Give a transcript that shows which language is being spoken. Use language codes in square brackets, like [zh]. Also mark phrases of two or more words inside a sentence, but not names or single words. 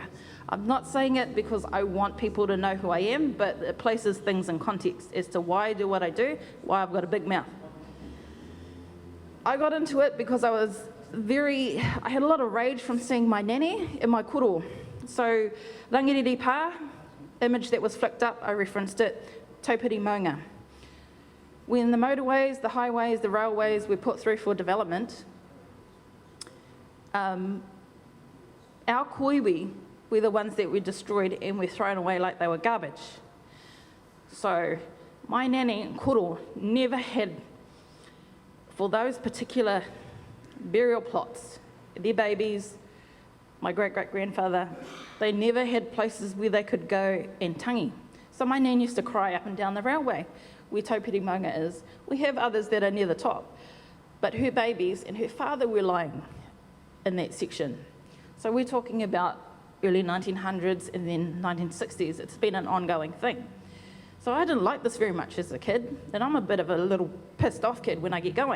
[en] I'm not saying it because I want people to know who I am, but it places things in context as to why I do what I do, why I've got a big mouth. I got into it because I had a lot of rage from seeing my nanny in my koro. So, rangiriri pā, image that was flicked up, I referenced it, taupiri maunga. When the motorways, the highways, the railways were put through for development, our koiwi were the ones that were destroyed and were thrown away like they were garbage. So, my nanny and koro never had, for those particular burial plots, their babies, my great-great-grandfather, they never had places where they could go and tangi. So my nan used to cry up and down the railway where taupiri maunga is. We have others that are near the top, but her babies and her father were lying in that section. So we're talking about early 1900s and then 1960s. It's been an ongoing thing. So I didn't like this very much as a kid, and I'm a bit of a little pissed off kid when I get going.